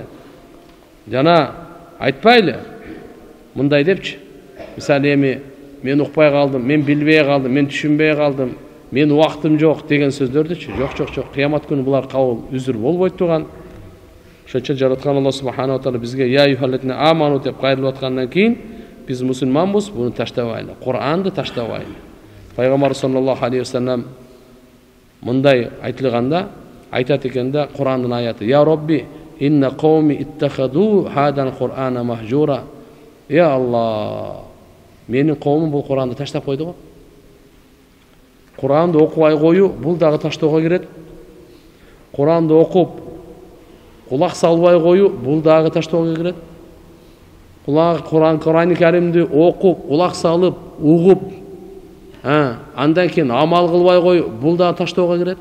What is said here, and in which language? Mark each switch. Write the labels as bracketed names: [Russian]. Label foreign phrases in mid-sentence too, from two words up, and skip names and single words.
[Kyrgyz] Жана айтпайлы. Мындай депчи. Мисалы эми мен укпай калдым, мен билбей калдым, мен түшүнбей калдым, мен убактым жок деген сөздөрдүчү. Жок. Кыямат күнү булар кабыл үзүр болбойт турган. Ошончо жараткан Алла [Arabic] سبحانه وتعالى [Kyrgyz] бизге [Arabic] يا أيها الذين آمنوا [Kyrgyz] деп кайрылып аткандан кийин биз мусулманбыз, буну таштабайлы. Кур'анды таштабайлы. Пайгамбар [Arabic] صلى الله عليه وسلم [Kyrgyz] мындай айтылганда айтат экен да, Кур'андын аяты: [Arabic] "يا رب إن قومي اتخذوا هذا القرآن مهجورا". [Kyrgyz] Я Алла, менин коомум бул Кур'анды таштап койду го. Кур'анды окубай коюу бул дагы таштоого кирет. Кур'анды окуп кулак салбай коюу бул дагы таштоого кирет. Кур'ан Каримди окуп, кулак салып, угуп, андан кийин амал кылбай коюу бул дагы таштоого кирет.